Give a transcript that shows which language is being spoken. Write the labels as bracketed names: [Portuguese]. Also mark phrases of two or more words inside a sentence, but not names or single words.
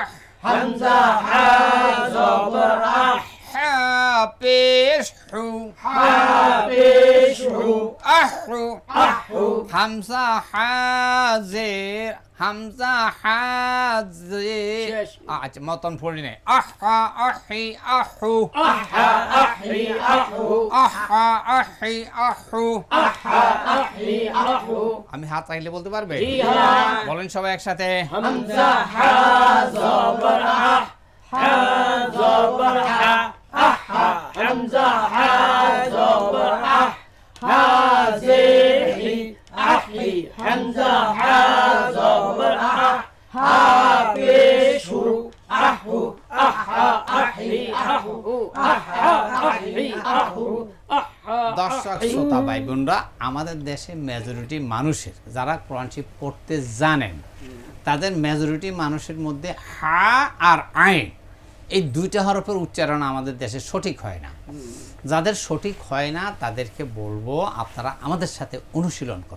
[Bangla] হামজা হা জবর আহ। হা পেশ হু। হাফিজ হু। আহু। আহু। হামজা হাজির। হামজা হাজির। শেষ। আচ্ছা, মতন পড়ি নাই। আহা আহি আহু। আহা আহি আহু। আহা আহি আহু। আহা আহি আহু। আমি হাত চাইলে বলতে পারবে? জি হ্যাঁ। বলেন সবাই একসাথে। হামজা হা জবর আহ। হা জবর হা। আহা। হামজা হা জবর আহ। হাজির হি। আহি। হামজা হা জবর আহ। হাফিজ হু। আহু। আহা আহি আহু। আহা আহি আহু। দর্শক শ্রোতা ভাই বোনরা, আমাদের দেশে মেজরিটি মানুষের যারা কোরআন শরীফ পড়তে জানেন তাদের মেজরিটি মানুষের মধ্যে হা আর আইন এই দুইটা হরফের উচ্চারণ আমাদের দেশে সঠিক হয় না। যাদের সঠিক হয় না তাদেরকে বলবো আপনারা আমাদের সাথে অনুশীলন করুন।